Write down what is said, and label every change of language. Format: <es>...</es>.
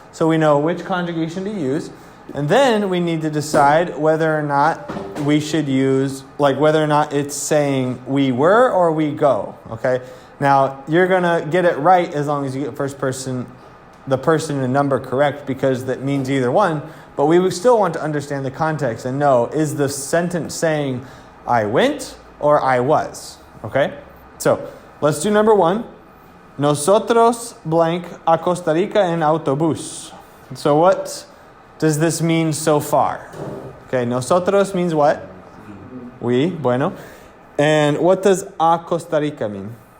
<en>So we know which conjugation to use. And then we need to decide whether or not we should use, whether or not it's saying we were or we go, okay? Now, you're going to get it right as long as you get first person the person and number correct because that means either one, but we would still want to understand the context and know, is the sentence saying I went or I was? Okay? So, let's do number 1.</en> <es>Nosotros blank a Costa Rica en autobús.</es> <en>So what does this mean so far? Okay, nosotros means what? We, bueno. And what does a Costa Rica mean?</en>